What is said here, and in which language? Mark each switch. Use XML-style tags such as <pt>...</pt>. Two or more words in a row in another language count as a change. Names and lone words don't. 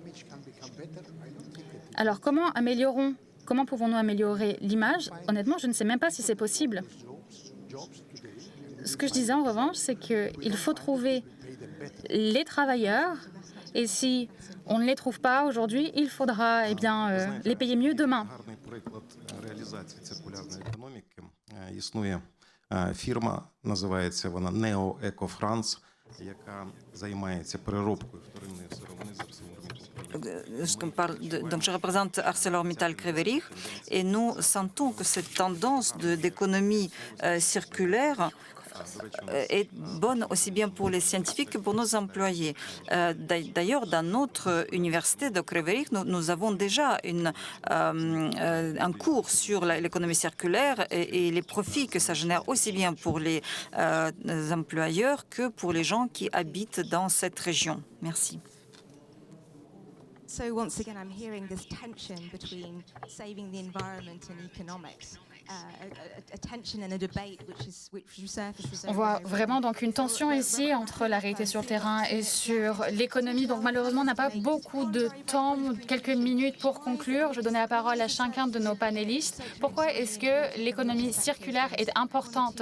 <fr>Alors, comment pouvons-nous améliorer l'image? Honnêtement, je ne sais même pas si c'est possible. Ce que je disais en revanche, c'est qu'il faut trouver les travailleurs, et si on ne les trouve pas aujourd'hui, il faudra les payer mieux demain.</fr> <uk>Фірма, називається вона Neo Eco France, яка займається переробкою вторинної сировини з ArcelorMittal.</uk> <fr>Donc, je représente ArcelorMittal Crèvelich et nous sentons que cette tendance d'économie circulaire est bonne aussi bien pour les scientifiques que pour nos employés. D'ailleurs, dans notre université de Crèvelich, nous avons déjà un cours sur l'économie circulaire et les profits que ça génère aussi bien pour les employeurs que pour les gens qui habitent dans cette région. Merci.</fr> <en>So once again, I'm hearing this tension between saving the environment and economics.</en> <fr>On voit vraiment donc une tension ici entre la réalité sur le terrain et sur l'économie. Donc malheureusement, on n'a pas beaucoup de temps, quelques minutes pour conclure. Je donne la parole à chacun de nos panélistes. Pourquoi est-ce que l'économie circulaire est importante?</fr>